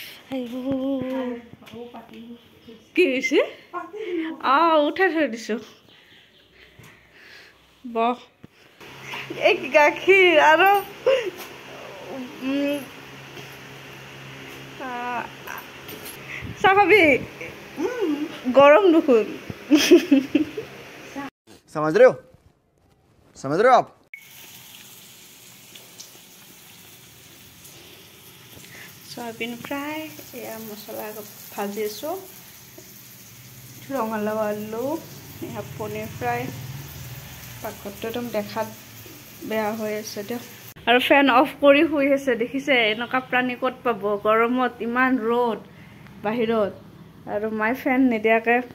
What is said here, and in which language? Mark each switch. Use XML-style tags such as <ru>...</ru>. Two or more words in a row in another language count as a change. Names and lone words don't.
<as>কি হৈছে উঠাই থৈ দিছোঁ এই গাখীৰ আৰু চাহ খাবি গৰম দেখোন</as> <hi>समझ रहे हो आप</hi> <as>সয়াবিন ফ্ৰাই এয়া মছলা ভাজি আছোঁ ৰঙালাও আলু এয়া পনীৰ ফ্ৰাই পাকঘৰটো একদম দেখাত বেয়া হৈ আছে দিয়ক আৰু ফেন অফ কৰি শুই আছে দেখিছে এনেকুৱা প্ৰাণী ক'ত পাব গৰমত ইমান ৰ'দ বাহিৰত আৰু মাই ফেন নিদিয়াকৈ</as>